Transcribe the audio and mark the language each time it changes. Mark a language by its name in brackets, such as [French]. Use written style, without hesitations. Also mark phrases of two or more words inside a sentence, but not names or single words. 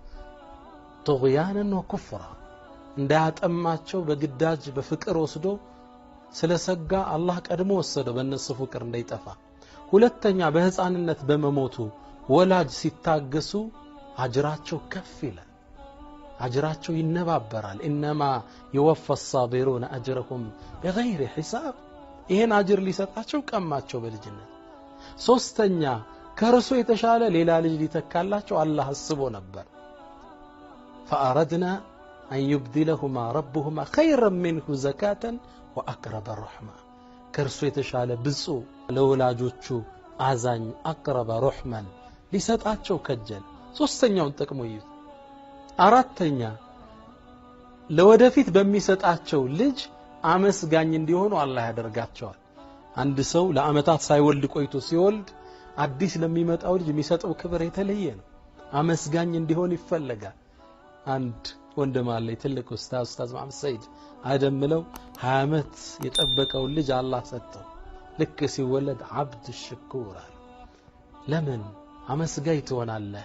[Arabic] طغيانا وكفرا፣ [Amharic] እንዳያጠማቸው በግዳጅ በፍቅር ወስዶ ስለሰጋ አላህ ቀድሞ ወሰደው በእነሱ ፍቅር እንዳይጠፋ። ሁለተኛ በሕፃንነት በመሞቱ ወላጅ ሲታገሱ አጅራቸው ከፍ ይላል፣ አጅራቸው ይነባበራል። [Arabic] إنما يوفى الصابرون اجرهم بغير حساب፣ [Amharic] ይሄን አጅር ሊሰጣቸው ቀማቸው በልጅነት። ሶስተኛ ከርሱ የተሻለ ሌላ ልጅ ሊተካላቸው አላህ አስቦ ነበር። [Arabic] فأردنا أن يبدلهما ربهما خيرا منه زكاة وأقرب رحمة، [Amharic] ከርሱ የተሻለ ብፁ ለወላጆቹ አዛኝ [Arabic] أقرب رحما [Amharic] ሊሰጣቸው ከጀል። ሶስተኛውን ጥቅሙ ይዩት። አራተኛ ለወደፊት በሚሰጣቸው ልጅ አመስጋኝ እንዲሆኑ አላህ ያደርጋቸዋል። አንድ ሰው ለአመታት ሳይወልድ ቆይቶ ሲወልድ አዲስ ለሚመጣው ልጅ የሚሰጠው ክብር የተለየ ነው። አመስጋኝ እንዲሆን ይፈልጋል። አንድ ወንድም አለ፣ ትልቅ ኡስታዝ መሐመድ ሰይድ አደምለው 20 ዓመት የጠበቀው ልጅ አላህ ሰጠው። ልክ ሲወለድ አብድ ሽኩር አለ። ለምን አመስጋኝ ትሆናለህ?